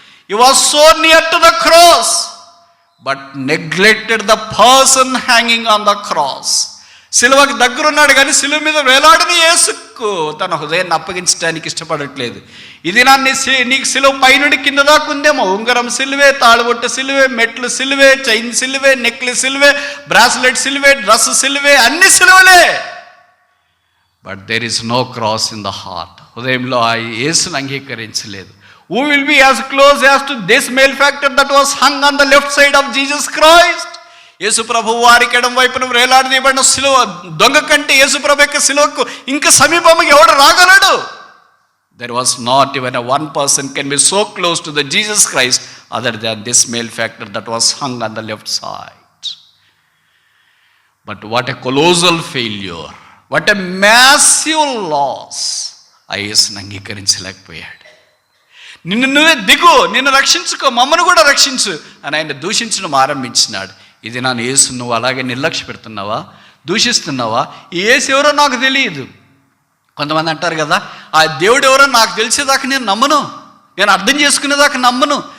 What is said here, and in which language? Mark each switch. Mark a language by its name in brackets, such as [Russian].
[English] He was so near to the cross but neglected the person hanging on the cross. [Telugu] సిలువకు దగ్గరున్నాడు కానీ సిలువ మీద వేలాడని యేసుకు తన హృదయాన్ని అప్పగించడానికి ఇష్టపడట్లేదు. ఇది నీకు సిలువ పైనుండి కింద దాకా ఉందేమో, ఉంగరం సిలువే, తాళబొట్టు సిలువే, మెట్లు సిలువే, చైన్ సిలువే, నెక్లెస్ సిలువే, బ్రాస్లెట్ సిలువే, డ్రెస్ సిలువే, అన్ని సిలువలే. [English] But there is no cross in the heart. [Telugu] హృదయంలో ఆ యేసును అంగీకరించలేదు. [English] Who will be as close as to this malefactor that was hung on the left side of Jesus Christ? [Telugu] యేసు ప్రభు వారికి ఎడమ వైపున వేలాడదీయబడిన సిలువ దొంగ కంటే యేసు ప్రభు యొక్క సిలువకు ఇంకా సమీపంగా ఎవడు రాగలడు? [English] There was not even one person can be so close to the Jesus Christ other than this malefactor that was hung on the left side. But what a colossal failure, what a massive loss. [Telugu] ఆ యేసును అంగీకరించలేకపోయాడు. నిన్ను నువ్వే దిగు, నిన్ను రక్షించుకో, మమ్మను కూడా రక్షించు అని ఆయన దూషించడం ఆరంభించినాడు. ఇది నా యేసు నువ్వు అలాగే నిర్లక్ష్య పెడుతున్నావా, దూషిస్తున్నావా? ఈ యేసు ఎవరో నాకు తెలియదు. కొంతమంది అంటారు కదా, ఆ దేవుడు ఎవరో నాకు తెలిసేదాకా నేను నమ్మను, నేను అర్థం చేసుకునేదాకా నమ్మను.